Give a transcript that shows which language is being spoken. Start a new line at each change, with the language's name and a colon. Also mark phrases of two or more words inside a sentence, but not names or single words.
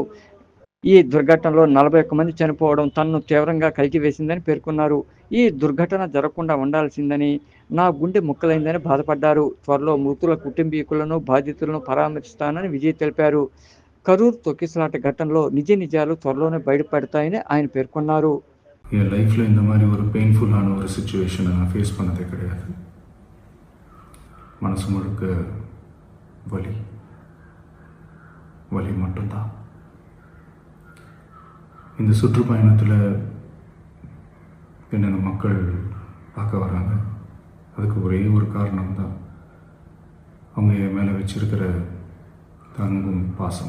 Telugu: ఈ దుర్ఘటనలో 41 మంది చనిపోవడం తనను తీవ్రంగా కలిచివేసిందని పేర్కొన్నారు. ఈ దుర్ఘటన జరగకుండా ఉండాల్సిందని, నా గుండె ముక్కలైందని బాధపడ్డారు. త్వరలో మృతుల కుటుంబీకులను, బాధితులను పరామర్శిస్తానని విజయ్ తెలిపారు. కరూర్ తొక్కిసలాట ఘటనలో నిజ నిజాలు త్వరలోనే బయటపడతాయని ఆయన పేర్కొన్నారు.
Tamil: என் லைஃப்பில் இந்த மாதிரி ஒரு பெயின்ஃபுல்லான ஒரு சுச்சுவேஷனை நான் ஃபேஸ் பண்ணதே கிடையாது. மனசு முழுக்க வலி வலி மட்டும்தான். இந்த சுற்றுப்பயணத்தில் என்னென்ன மக்கள் பார்க்க வராங்க, அதுக்கு ஒரே ஒரு காரணம் தான் அவங்க என் மேலே வச்சிருக்கிற அன்பும் பாசம்.